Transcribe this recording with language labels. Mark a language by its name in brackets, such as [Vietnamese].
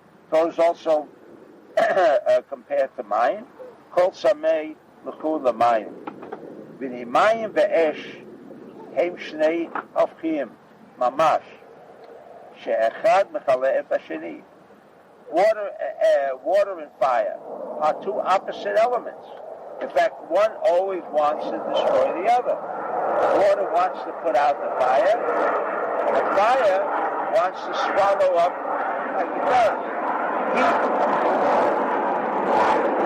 [English] Torah is also compared to מים. [Hebrew] כל צמא לכו למים. ומים ואש הם שני הופכים, ממש, שאחד מכלה את השני. [English] Water and fire are two opposite elements. In fact, one always wants to destroy the other. Water wants to put out the fire, and fire wants to swallow up, like it does, heat.